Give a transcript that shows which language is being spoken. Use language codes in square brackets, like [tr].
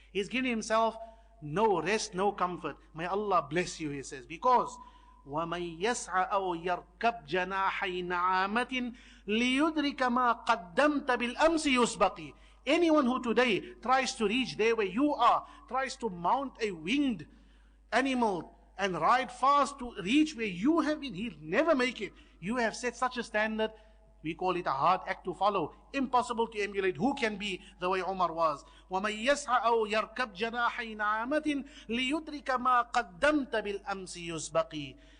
[en] He's giving himself no rest, no comfort. May Allah bless you, he says, because [ar] وَمَنْ يَسْعَ أَوْ يَرْكَبْ جَنَاحَيْ نَعَامَةٍ لِيُدْرِكَ مَا قَدَّمْتَ بِالْأَمْسِ يُسْبَقِ. [en] Anyone who today tries to reach there where you are, tries to mount a winged animal and ride fast to reach where you have been, he'll never make it. You have set such a standard, we call it a hard act to follow, impossible to emulate. Who can be the way Umar was? [ar] وَمَنْ يَسْعَ أَوْ يَرْكَبْ جَنَاحَيْ نَعَامَةٍ لِيُدْرِكَ مَا قَدَّمْتَ بِالْأَمْسِ يُسْبَقِ.